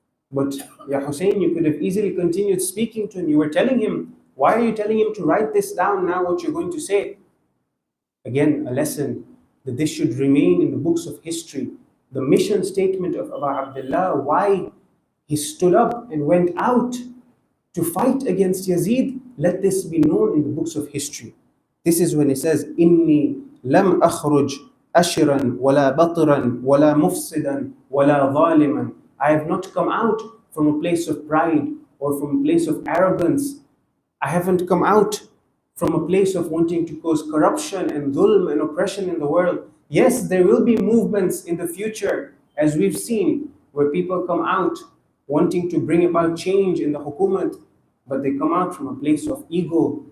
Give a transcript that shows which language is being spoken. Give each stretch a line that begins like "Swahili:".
English: But Ya Hussein, you could have easily continued speaking to him. You were telling him, why are you telling him to write this down now, what you're going to say? Again, a lesson that this should remain in the books of history. The mission statement of Abu Abdullah, why he stood up and went out to fight against Yazid, let this be known in the books of history. This is when he says,
Arabic: إِنِّي لَمْ أَخْرُجْ أَشِرًا وَلَا بَطِرًا وَلَا مُفْسِدًا وَلَا ظَالِمًا.
English: I have not come out from a place of pride or from a place of arrogance. I haven't come out from a place of wanting to cause corruption and dhulm and oppression in the world. Yes, there will be movements in the future, as we've seen, where people come out wanting to bring about change in the hukumat, but they come out from a place of ego.